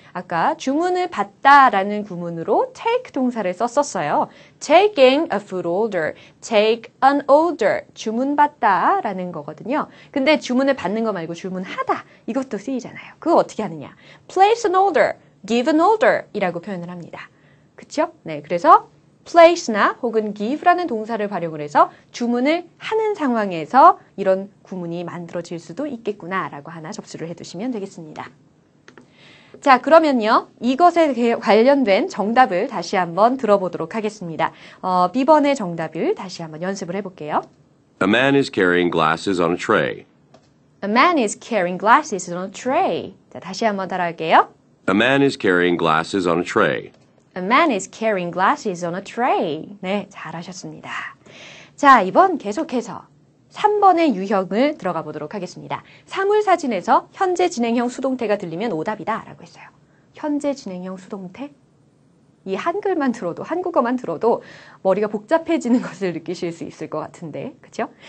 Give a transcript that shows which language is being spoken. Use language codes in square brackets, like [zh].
[ko] 아까 주문을 받다라는 구문으로 take 동사를 썼었어요. [en] taking a food order, take an order, [ko] 주문받다라는 거거든요. 근데 주문을 받는 거 말고 주문하다, 이것도 쓰이잖아요. 그거 어떻게 하느냐? [en] place an order, give an order [ko] 이라고 표현을 합니다. 그쵸? 네, 그래서 place나 혹은 give라는 동사를 활용을 해서 주문을 하는 상황에서 이런 구문이 만들어질 수도 있겠구나라고 하나 접수를 해두시면 되겠습니다. 자, 그러면요. 이것에 관련된 정답을 다시 한번 들어보도록 하겠습니다. B번의 정답을 다시 한번 연습을 해볼게요. [en] A man is carrying glasses on a tray. A man is carrying glasses on a tray. [ko] 자, 다시 한번 따라할게요. [en] A man is carrying glasses on a tray. A man is carrying glasses on a tray. [ko] 네, 잘하셨습니다. 자, 이번 계속해서 3번의 유형을 들어가 보도록 하겠습니다. 사물 사진에서 현재 진행형 수동태가 들리면 오답이다 라고 했어요. 현재 진행형 수동태? 이 한글만 들어도, 한국어만 들어도 머리가 복잡해지는 것을 느끼실 수 있을 것 같은데, 그렇죠?